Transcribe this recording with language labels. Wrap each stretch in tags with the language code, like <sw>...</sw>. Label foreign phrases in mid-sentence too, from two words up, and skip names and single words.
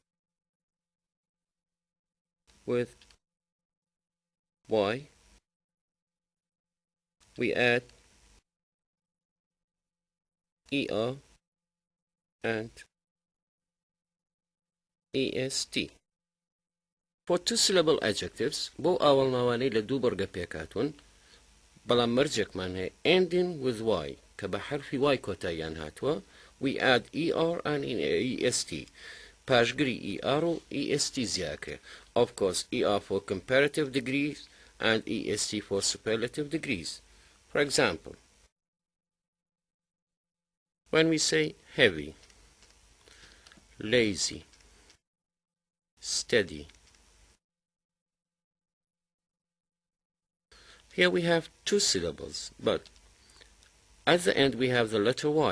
<en>with y, we add er and est. For 2-syllable adjectives</en> <ckb>بۆ ئاوەڵناوانەی لە دوو بەرگە پێکاتون بەڵام مەرجێکمان هەیە</ckb> <en>ending with y</en> <ckb>کە بە حرفی y کۆتاییان هاتووە</ckb> <en>we add er and est</en> <ckb>پاشگری er و est زیاکە</ckb> <en>of course er for comparative degrees and est for superlative degrees. For example, when we say heavy, lazy, steady, here we have 2 syllables, but at the end we have the letter y.</en>